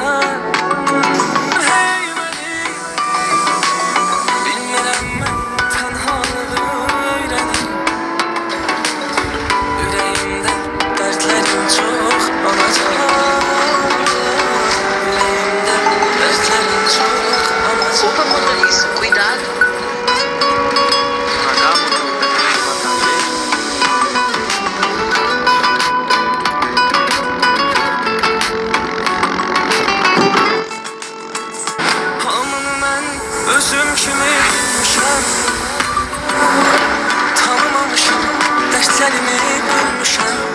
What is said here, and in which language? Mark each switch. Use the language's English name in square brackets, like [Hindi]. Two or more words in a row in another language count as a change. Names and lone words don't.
[Azerbaijani] Hey mənim, bilmirəm mən tənhalığı öyrənim. Ürəyimdə dərdlərim çox olacaq. Ürəyimdə dərdlərim çox olacaq. [Portuguese] Opa, motorista, cuidado. [Azerbaijani] Özüm kimi bilmişəm, tanımamışam, dərdlərimi bölmüşəm.